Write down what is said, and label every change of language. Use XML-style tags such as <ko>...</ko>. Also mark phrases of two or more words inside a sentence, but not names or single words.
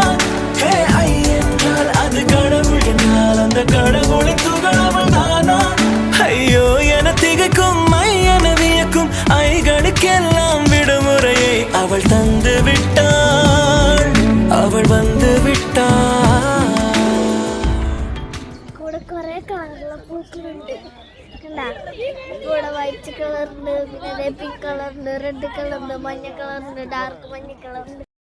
<ta>ஹே ஐ என்றால் அது கடவுள் என்றால் அந்த கடவுளின் துகள் அவள் தானா? ஐயோ என திகைக்கும் என வியக்கும் ஐகளுக்கெல்லாம் விடுமுறையை அவள் தந்து விட்டாள், அவள் வந்து விட்டாள்.</ta> <ml>കൂടെ കുറെ കളറുള്ള പൂക്കളുണ്ട്. കൂടെ വൈറ്റ് കളറുണ്ട്, പിന്നെ പിങ്ക് കളറുണ്ട്, റെഡ് കളറുണ്ട്, മഞ്ഞ കളറുണ്ട്, ഡാർക്ക് മഞ്ഞ കളറുണ്ട്.</ml>